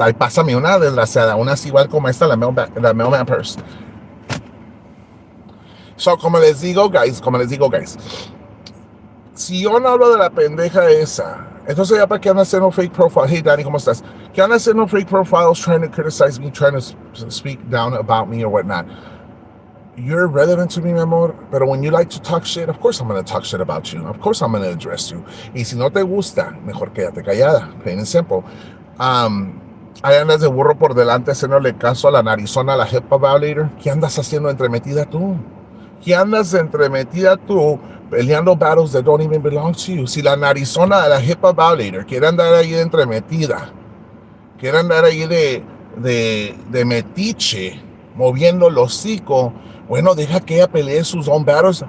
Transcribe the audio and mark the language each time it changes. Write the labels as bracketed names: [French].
[Spanish] Ay, pásame una desgraciada, una así igual como esta, la Mailman Purse. So, como les digo, guys, si yo no hablo de la pendeja esa, entonces ya para qué andan haciendo fake profile. Hey, Danny, ¿cómo estás? ¿Qué andan haciendo [English] fake profiles trying to criticize me, trying to speak down about me or whatnot? You're irrelevant to me, [Spanish] mi amor, pero [English] when you like to talk shit, of course I'm going to talk shit about you. Of course I'm going to address you. [Spanish] Y si no te gusta, mejor quédate callada, [English] plain and simple. [Spanish] Ahí andas de burro por delante haciéndole caso a la narizona, a la hip hop violator. ¿Qué andas haciendo entremetida tú? ¿Qué andas entremetida tú peleando [English] battles that don't even belong to you? [Spanish] Si la narizona, la hip hop violator, quiere andar ahí de entremetida, quiere andar ahí de metiche, moviendo el hocico, bueno, deja que ella pelee sus [English] own battles.